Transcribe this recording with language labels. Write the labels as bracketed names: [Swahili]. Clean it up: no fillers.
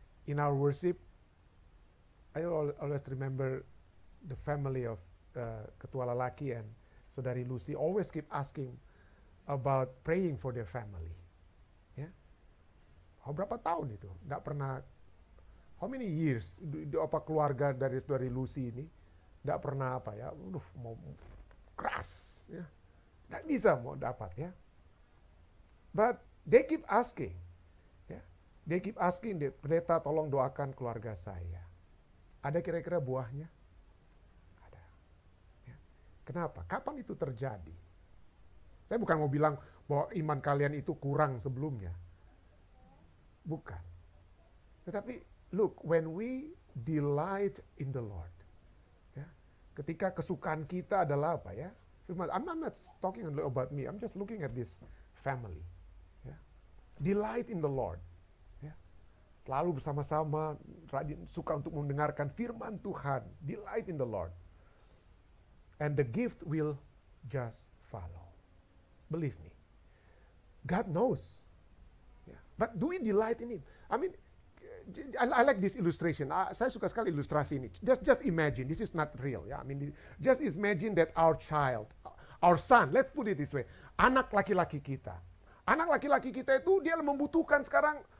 [English] In our worship, I always remember the family of Ketua Lalaki and Saudari Lucy always keep asking about praying for their family. [Indonesian] Ya. Berapa tahun itu? Nggak pernah, [English] how many years? [Indonesian] Apa keluarga dari Saudari Lucy ini nggak pernah apa ya, mau keras, ya, nggak bisa mau dapat ya. [English] But they keep asking, ya, they keep asking, [Indonesian] pendeta tolong doakan keluarga saya. Ada kira-kira buahnya? Ada. Ya. Kenapa? Kapan itu terjadi? Saya bukan mau bilang bahwa iman kalian itu kurang sebelumnya, bukan. Tetapi [English] look, when we delight in the Lord. [Indonesian] Ketika kesukaan kita adalah apa ya? [English] I'm not talking about me. I'm just looking at this family. [Indonesian] Ya. [English] Delight in the Lord. [Indonesian] Ya. Selalu bersama-sama, rajin, suka untuk mendengarkan firman Tuhan. Delight in the Lord. [English] And the gift will just follow. Believe me. God knows. Ya. But do we delight in Him? I mean, I like this illustration. [Indonesian] Saya suka sekali ilustrasi ini. [English] Just imagine, this is not real. Ya, I mean, just imagine that our child, our son, let's put it this way, [Indonesian] anak laki-laki kita. Anak laki-laki kita itu dia membutuhkan sekarang.